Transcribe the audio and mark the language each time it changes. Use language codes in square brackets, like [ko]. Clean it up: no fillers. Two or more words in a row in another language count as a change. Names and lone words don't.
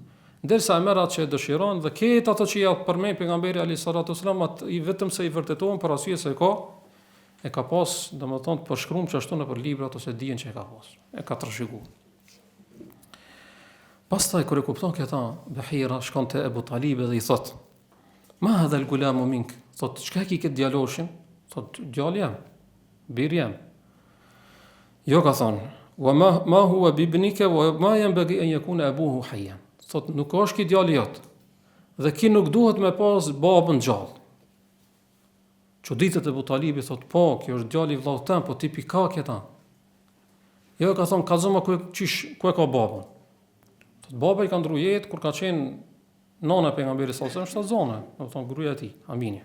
[sq] Ndërsa e merr atë që dëshiron dhe ketë ato që ja përmend pejgamberi [ar] عليه السلام [sq] I vetëm se I vërtetohen për arsye se e ka pas, domethënë të përshkruar që ashtu nëpër librat ose dijen që e ka pas. E ka trashëguar. Pastaj kur e kupton këta, Bahira shkon te Ebu Talib dhe I thot: [ar] "ما هذا الغلام منك?" [sq] Thot: "Çka ki këtë djaloshin?" Thot: "Djali jam, bir jam." Jo ka thon: [ar] "وما هو بابنك وما ينبغي أن يكون أبوه حيا." [sq] Thot: "Nuk është ki djali jot. Dhe ki nuk duhet me pas babën gjallë." Çuditët e Ebu Talibi thot: "Po, kjo është djali I vllaut tëm, po ti pika këta." Jo ka thon: "Kallzoma ku e ka babën?" Baba I ka ndru jetë kur ka qenë nana e pejgamberit [ar] صلى الله عليه وسلم [sq] në zonë, do të thonë gruaja e tij, Aminia.